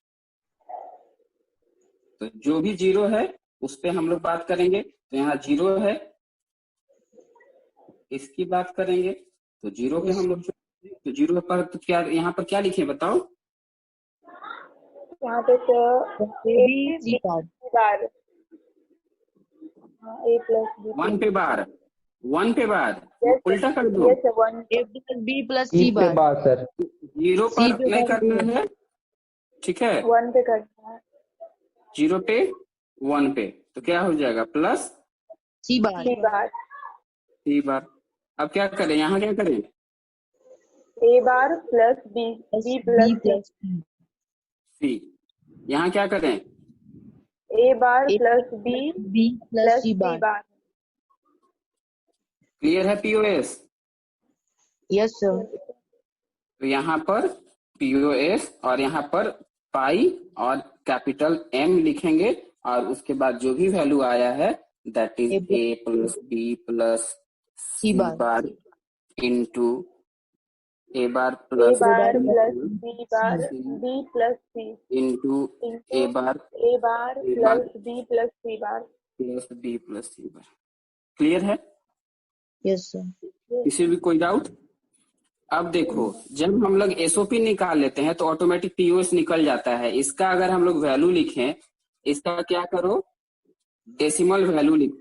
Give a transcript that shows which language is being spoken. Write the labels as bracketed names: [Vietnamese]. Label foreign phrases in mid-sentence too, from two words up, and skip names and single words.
[Hindi] तो जो भी 0 है उस पे हम लोग बात करेंगे। तो यहाँ 0 है, इसकी बात करेंगे तो 0 पे हम लोग, तो 0 पर तो क्या यहाँ पर क्या लिखे बताओ, यहाँ पे तो [English] A B C bar. bar. A plus B. [Hindi] 1 पे बार, 1 पे बार, [English] Yes, [Hindi] उल्टा कर दो। [English] yes, 1. A plus B plus C C [Hindi] पे [English] bar. bar sir, 0 C [Hindi] पर पे नहीं बार करना है, ठीक है, 1 पे करना है. 0 पे 1 पे, तो क्या हो जाएगा, प्लस [English] C bar. C bar. C bar. [Hindi] अब क्या करें, यहाँ क्या करें, [English] A bar plus B. B plus B C. plus C. [Hindi] सी, यहाँ क्या करें, [English] A bar A plus B B plus plus C C bar. bar. [Hindi] क्लियर है पीओएस? [English] Yes, sir. [Hindi] तो यहाँ पर पीओएस और यहाँ पर पाई और [English] capital M [Hindi] लिखेंगे और उसके बाद जो भी वैल्यू आया है [English] that is A plus B plus C bar into A bar A plus bar plus B bar. B plus C. into A bar A bar plus B plus C bar. plus B plus C bar. क्लियर है, Yes, sir. [Hindi] किसी भी कोई डाउट? अब देखो, जब हम लोग एसओपी निकाल लेते हैं तो [English] automatic POS [Hindi] निकल जाता है। इसका अगर हम लोग वैल्यू लिखें इसका क्या करो, [English] decimal value [Hindi] लिखो।